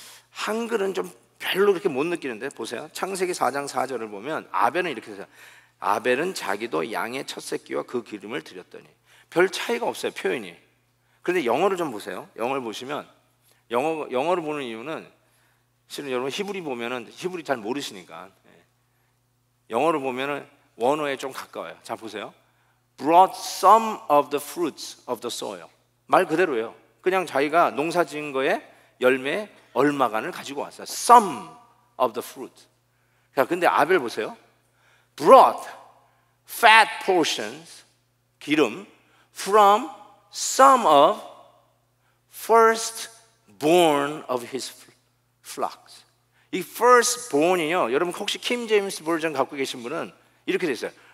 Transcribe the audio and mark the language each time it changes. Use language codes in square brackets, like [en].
[ko] 한글은 좀 별로 그렇게 못 느끼는데 보세요. 창세기 4장 4절을 보면 아벨은 이렇게 해서 아벨은 자기도 양의 첫 새끼와 그 기름을 드렸더니. 별 차이가 없어요, 표현이. 그런데 영어를 좀 보세요. 영어를 보시면 영어를 보는 이유는 실은 여러분 히브리 보면은 히브리 잘 모르시니까 영어를 보면은 원어에 좀 가까워요. 자 보세요. [en] Brought some of the fruits of the soil. [ko] 말 그대로예요. 그냥 자기가 농사 지은 거에 열매 얼마간을 가지고 왔어요. [en] Some of the fruit. [ko] 자, 근데 아벨 보세요. [en] Brought fat portions, 기름, from some of firstborn of his flocks. [ko] 이 firstborn이요, 여러분 혹시 킹 제임스 버전 갖고 계신 분은 이렇게 돼 있어요.